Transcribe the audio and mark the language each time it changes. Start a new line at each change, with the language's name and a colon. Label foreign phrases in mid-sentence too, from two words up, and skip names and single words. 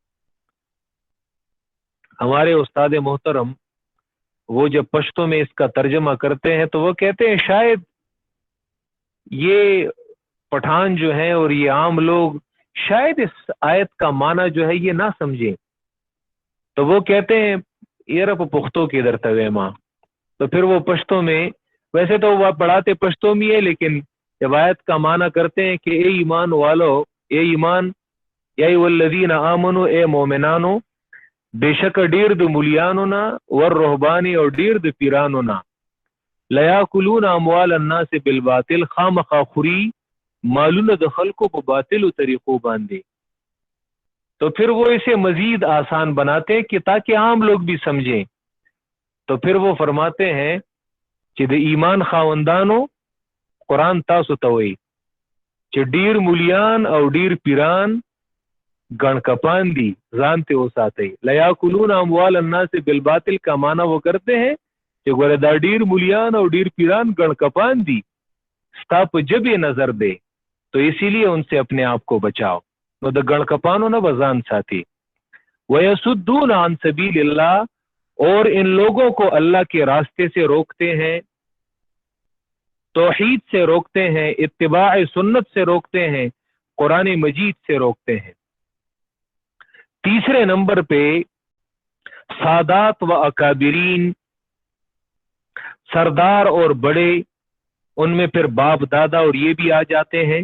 Urdu: ہمارے استاد محترم وہ جب پشتوں میں اس کا ترجمہ کرتے ہیں تو وہ کہتے ہیں شاید یہ پٹھان جو ہیں اور یہ عام لوگ شاید اس آیت کا معنی جو ہے یہ نہ سمجھیں. تو وہ کہتے ہیں یہ رب پختوں کی در توے ماں. تو پھر وہ پشتوں میں، ویسے تو وہ پڑھاتے پشتوں میں ہے، لیکن جب آیت کا معنی کرتے ہیں کہ اے ایمان والو، اے ایمان، یا
Arabic: والذین آمنو،
Urdu: اے مومنانو، بے شک
Pashto: ډیر د مولیانو نا ور رهبانی او ډیر د پیرانو نا
Arabic: لیاکلون اموال الناس بالباطل،
Pashto: خامخا خوري مالونه د خلکو په باطلو طریقو باندې.
Urdu: تو پھر وہ اسے مزید آسان بناتے ہیں کہ تاکہ عام لوگ بھی سمجھیں. تو پھر وہ فرماتے ہیں کہ
Pashto: د ایمان خاوندانو قرآن تاسو ته وایي چې ډیر مولیان او ډیر پیران گن کپان دی، ځان ته وساتئ.
Arabic: لیاکلون اموال الناس بالباطل
Urdu: کا معنی وہ کرتے ہیں کہ
Pashto: ګوره دا ډیر مولیان او ډیر پیران گن کپان دی، ستا په جبې نظر دے،
Urdu: تو اسی لیے ان سے اپنے آپ کو بچاؤ.
Pashto: نو د گن کپانو نه بزان ساتي.
Arabic: ویسدون عن سبیل اللہ،
Urdu: اور ان لوگوں کو اللہ کے راستے سے روکتے ہیں، توحید سے روکتے ہیں، اتباع سنت سے روکتے ہیں، قرآن مجید سے روکتے ہیں. تیسرے نمبر پہ سادات و اکابرین، سردار اور بڑے، ان میں پھر باپ دادا اور یہ بھی آ جاتے ہیں.